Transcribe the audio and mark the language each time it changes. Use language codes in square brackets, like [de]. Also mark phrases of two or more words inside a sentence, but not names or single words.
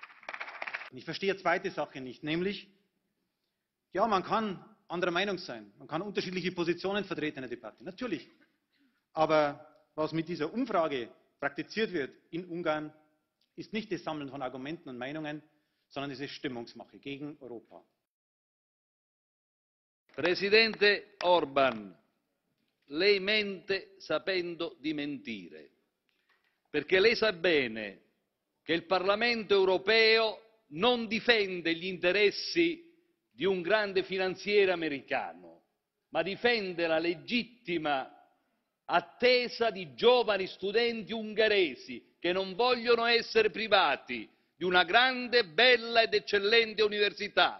[de] Und ich verstehe eine zweite Sache nicht, nämlich, ja, man kann anderer Meinung sein, man kann unterschiedliche Positionen vertreten in der Debatte, natürlich. Aber was mit dieser Umfrage praktiziert wird in Ungarn, ist nicht das Sammeln von Argumenten und Meinungen, sondern es ist Stimmungsmache gegen Europa. [it] Presidente Orbán, lei mente sapendo di mentire, perché lei sa bene che il Parlamento europeo non difende gli interessi di un grande finanziere americano, ma difende la legittima attesa di giovani studenti ungheresi che non vogliono essere privati di una grande, bella ed eccellente università.